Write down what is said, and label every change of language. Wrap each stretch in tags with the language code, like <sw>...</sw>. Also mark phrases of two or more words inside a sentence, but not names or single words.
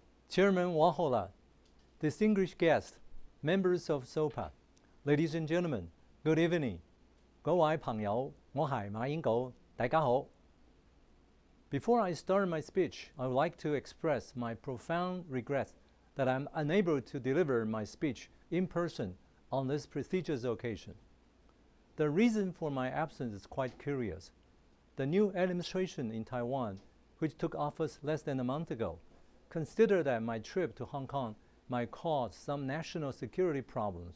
<en>Chairman Wahola, distinguished guests, members of SOPA, ladies and gentlemen, good evening.</en> <yue>各位朋友，我係馬英九，大家好。</yue> <en>Before I start my speech, I would like to express my profound regret that I'm unable to deliver my speech in person on this prestigious occasion. The reason for my absence is quite curious. The new administration in Taiwan, which took office less than a month ago, considered that my trip to Hong Kong might cause some national security problems.</en>